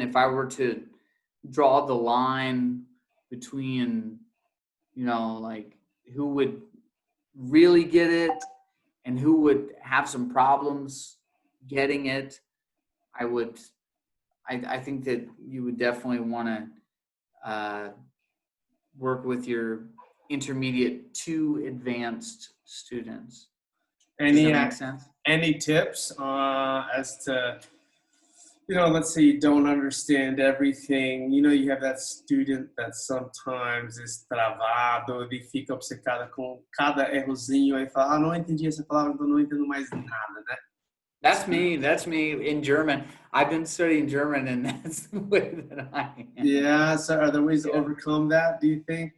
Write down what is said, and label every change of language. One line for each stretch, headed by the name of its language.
English: If I were to draw the line between, like who would really get it and who would have some problems getting it, I think that you would definitely want to work with your intermediate to advanced students. Does that make sense? Any tips as to, let's say you don't understand everything. You have that student that sometimes is
Portuguese: travado, ele fica obcecado com cada errozinho e fala, não entendi essa palavra, então não entendo mais nada, né?
English: That's me in German. I've been studying German, and that's the way that I am. Yeah, so are there ways to overcome that, do you think?